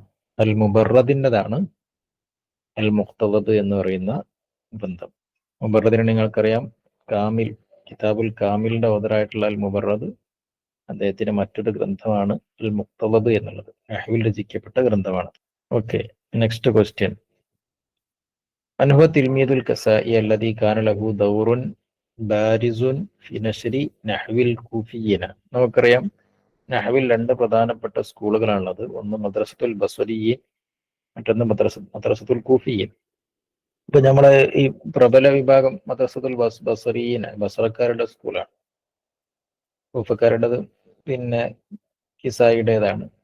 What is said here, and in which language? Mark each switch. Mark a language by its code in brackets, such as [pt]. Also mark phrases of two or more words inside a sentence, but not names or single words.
[ml] അൽ മുബറദിൻ്റെതാണ് അൽ മുഖ്തദബ് എന്ന് പറയുന്ന ഗ്രന്ഥം. മുബറദിനെ നിങ്ങൾക്കറിയാം, കാമിൽ, കിതാബുൽ കാമിലിന്റെ ഓതറായിട്ടുള്ള അൽ മുബറദ് അദ്ദേഹത്തിന്റെ മറ്റൊരു ഗ്രന്ഥമാണ് അൽ മുഖ്തദബ് എന്നുള്ളത്. നഹ്വിൽ രചിക്കപ്പെട്ട ഗ്രന്ഥമാണ്. ഓക്കെ, [en] next question. [ar] من هو تلميذ الكسائي الذي كان له دور بارز في نشر نحو الكوفيين? [ml] നമുക്കറിയാം നഹ്വിൽ രണ്ട് പ്രധാനപ്പെട്ട സ്കൂളുകളാണുള്ളത്. ഒന്ന് മദ്രസത്തുൽ ബസ്വരിയീൻ, മറ്റൊന്ന് മദ്രസത്തുൽ കൂഫിയീൻ. ഇപ്പൊ നമ്മളെ ഈ പ്രബല വിഭാഗം മദ്രസത്തുൽ ബസ്വരിയീൻ ബസ്രക്കാരുടെ സ്കൂളാണ്. കൂഫക്കാരുടേത് പിന്നെ കിസായിയുടേതാണ്.